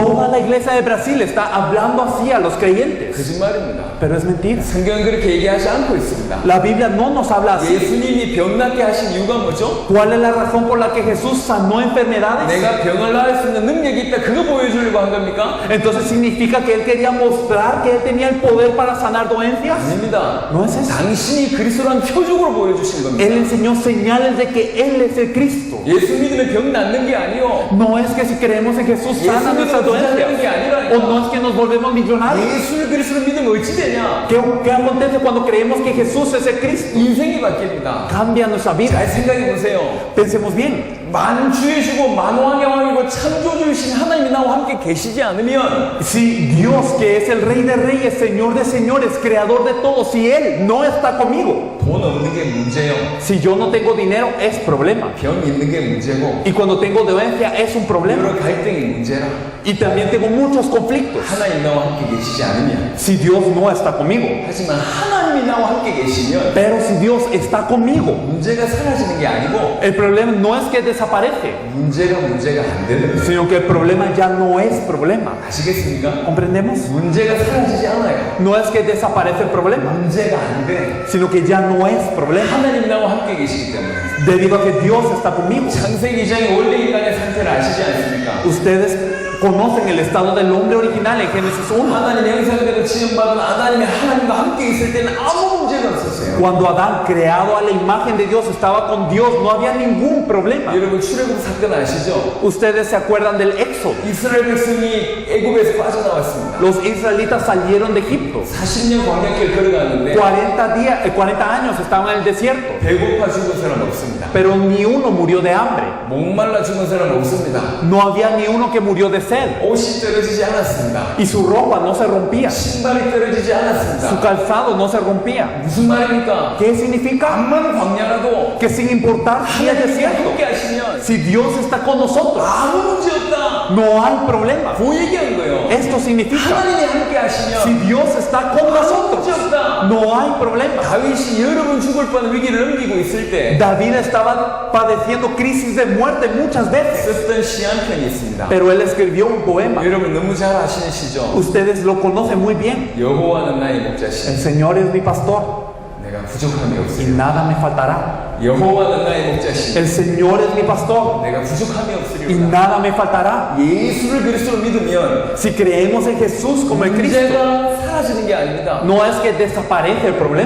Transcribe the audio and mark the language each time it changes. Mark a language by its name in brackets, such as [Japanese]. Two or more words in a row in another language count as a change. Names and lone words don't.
[Spanish] Toda la iglesia de Brasil está hablando así a los creyentes. [Korean] 거짓말입니다. [Spanish] Pero es mentira. [Korean] 성경은 그렇게 얘기하지 않고 있습니다. [Spanish] La Biblia no nos habla así. [Korean] 예수님이 병 낫게 하신 이유가 뭐죠? [Spanish] ¿Cuál es la razón por la que Jesús sanó enfermedades? [Korean] 내가 병을 나을 수 있는 능력이 있다. 그거 보여주려고 한 겁니까? [Spanish] Entonces significa que él quería mostrar que él tenía el poder para sanar dolencias. [Korean] 아닙니다. [Spanish] No es eso. [Korean] 당신이 그리스도라는 표적으로 보여주신 겁니다. [Spanish] Él enseñó señales de que él es el Cristo. [Korean] 예수 믿으면 병 낫는 게 아니요. [Spanish] No es que si creemos en Jesús sana nuestras dolencias. O no es que nos volvemos millonarios. [Korean] 예수를 그리스도로 믿으면 어찌 되냐? [Spanish] ¿Qué acontece cuando creemos que Jesús es el Cristo? [Korean] 인생이 바뀝니다. [Spanish] Cambia nuestra vida. [Korean] 잘 생각해 보세요. [Spanish] Pensemos bien. [Korean] 만주의 주고 만왕의 왕이고 창조주이신 하나님이 나와 함께 계시지 않으면 [Spanish] Si Dios, que es el Rey de Reyes, Señor de Señores, Creador de todo, si Él no está conmigo, [Korean] 돈 없는 게 문제요. [Spanish] si yo no tengo dinero, es problema. [Korean] 병 있는 게 문제고 [Spanish] Y cuando tengo dolencia, es un problema. [Korean] 여러 갈등이 문제라. [Spanish] Y también tengo muchos conflictos. [Korean] 하나님 나와 함께 계시지 않으면 [Spanish] Si Dios no está conmigo. [Korean] 하지만 하나님이 나와 함께 계시면 [Spanish] Pero si Dios está conmigo, [Korean] 문제가 사라지는 게 아니고 [Spanish] el problema no es que desaparece, [Korean] 문제가 안 되는 거예요. [Spanish] sino que el problema ya no es problema. [Korean] 아시겠습니까? [Spanish] ¿Comprendemos? [Korean] 문제가 사라지지 않아요. [Spanish] No es que desaparece el problema, [Korean] 문제가 안 돼. [Spanish] sino que ya no es problema. [Korean] 하나님 나와 함께 계시기 때문에. [Spanish] Debido a que Dios está conmigo. [Korean] 창세기 2장의 원래 인간의 상태를 아시지 않습니까? [Spanish] Ustedes conocen el estado del hombre original en Génesis 1. [Korean] 하나님의 형상대로 지음받은 아담이 하나님과 함께 있을 때는 아무 문제가 없었어요. [Spanish] Cuando Adán, creado a la imagen de Dios, estaba con Dios, no había ningún problema. [Korean] 여러분 출애굽 사건 아시죠? [Spanish] Ustedes se acuerdan del Éxodo. [Korean] 이스라엘 백성이 애굽에서 빠져나왔습니다. [Spanish] Los israelitas salieron de Egipto. [Korean] 40년 광야길 걸어갔는데 [Spanish] 40 años estaban en el desierto, [Korean] 배고파 죽은 사람 없습니다. [Spanish] pero ni uno murió de hambre. [Korean] 목말라 죽은 사람 없습니다. [Spanish] No había ni uno que murió de sed. [Korean] 옷이 떨어지지 않았습니다. [Spanish] Y su ropa no se rompía. [Korean] 신발이 떨어지지 않았습니다. [Spanish] Su calzado no se rompía. [Korean] 무슨 말입니까? [Spanish] ¿Qué significa? [Korean] 암만 광야라도 [Spanish] Que sin importar si es [Korean] 하나님이 [Spanish] desierto, [Korean] 함께 하시면 [Spanish] si Dios está con nosotros, [Korean] 아무 문제 없다. [Spanish] no hay problema. [Korean] 그 얘기한 거예요. [Spanish] Esto significa, [Korean] 하나님이 함께 [Spanish] si [Korean] 하시면 [Spanish] Dios está con [Korean] 아무 [Spanish] nosotros, [Korean] 문제 없다. [Spanish] no hay problema. [Korean] 다윗이 여러 번 죽을 뻔한 위기를 넘기고 있을 때 [Spanish] David estaba padeciendo crisis de muerte muchas veces, [Korean] 썼던 시 한 편이 있습니다. [Spanish] pero él escribió un poema. [Korean] 여러분 너무 잘 아시는 시죠? [Spanish] Ustedes lo conocen muy bien. [Korean] 여호와는 나의 목자시 [Spanish] El Señor es mi pastor [Korean] 내가 부족함이 [Spanish] y [Korean] 없으리. [Spanish] nada me faltará. [Korean] 여호와는 나의 목자시 [Spanish] El Señor es mi pastor [Korean] 내가 부족함이 [Spanish] y [Korean] 없으리로다. [Spanish] nada me faltará. [Korean] 예수를 그리스도로 믿으면 [Spanish] Si creemos en Jesús como el Cristo, [Korean] 문제가 사라지는 게 아닙니다. [Spanish] no es que desaparece el problema,